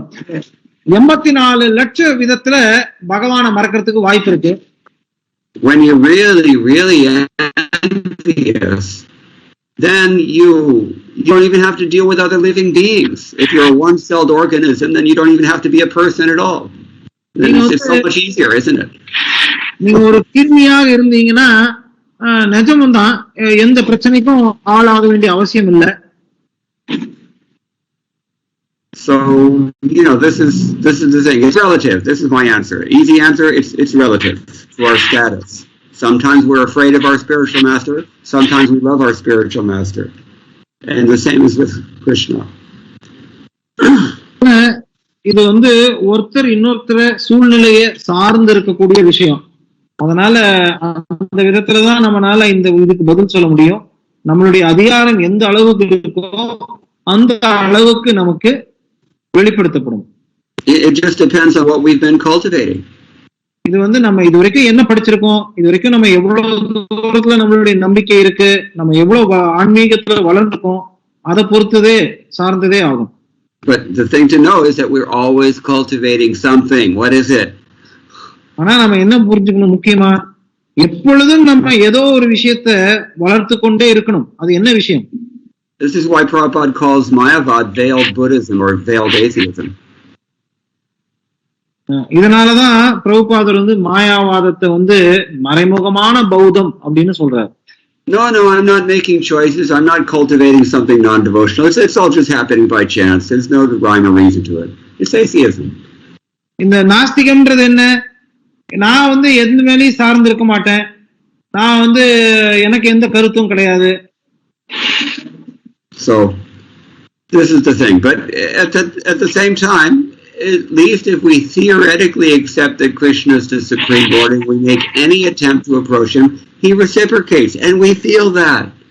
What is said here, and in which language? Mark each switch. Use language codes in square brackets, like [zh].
[ta] 8,84,00,000 விதத்துல பகவானை மறக்கிறதுக்கு வாய்ப்பு இருக்கு. [en] When you're really envious, then you don't even have to deal with other living beings. If you're a one-celled organism, then you don't even have to be a person at all. Then it's so much easier, isn't it? [ta] நீங்க ஒரு கிருமியாக இருந்தீங்கன்னா நிஜம்தான், எந்த பிரச்சனைக்கும் ஆளாக வேண்டிய அவசியம் இல்லை. [en] So this is the thing. It's relative. This is my answer. Easy answer. It's relative to our status. Sometimes we're afraid of our spiritual master. Sometimes we love our spiritual master. And the same is with Krishna. [ta] இது வந்து ஒருத்தர் இன்னொருத்தர சூழ்நிலையை சார்ந்து இருக்கக்கூடிய விஷயம். அதனால அந்த விதத்துலதான் நம்மளால இந்த இதுக்கு பதில் சொல்ல முடியும். நம்மளுடைய அதிகாரம் எந்த அளவுக்கு இருக்கோ அந்த அளவுக்கு நமக்கு வெளிப்படுத்தப்படும். [en] It just depends on what we've been cultivating. [ta] இது வந்து நம்ம இது வரைக்கும் என்ன படிச்சிருக்கோம், இது வரைக்கும் நம்ம எவ்வளவு தூரத்துல நம்மளுடைய நம்பிக்கை இருக்கு, நம்ம எவ்வளவு ஆன்மீகத்துல வளர்ந்துருக்கோம், அதை பொறுத்ததே சார்ந்ததே ஆகும். [en] But the thing to know is that we're always cultivating something. What is it? [ta] ஆனா நம்ம என்ன புரிஞ்சுக்கணும் முக்கியமா, எப்பொழுதும் நம்ம ஏதோ ஒரு விஷயத்தை வளர்த்து கொண்டே இருக்கணும். அது என்ன விஷயம்? [en] This is why Prabhupada calls Mayavad veiled Buddhism or veiled atheism. [ta] இதனாலதான் பிரபுபாதர் மாயாவாதத்தை மறைமுகமான பௌத்தம் அப்படின்னு சொல்றாரு. [en] No, I'm not making choices. I'm not cultivating something non-devotional. It's all just happening by chance. There's no rhyme or reason to it. It's atheism. [ta] இந்த நாஸ்திகம்ன்றது என்ன? நான் எந்த மேலேயும் சார்ந்து இருக்க மாட்டேன், நான் எனக்கு எந்த கருத்தும் கிடையாது. [en] So this is the thing. But at the same time, at least if we theoretically accept that Krishna is the Supreme Lord and we make any attempt to approach him, he reciprocates, and we feel that.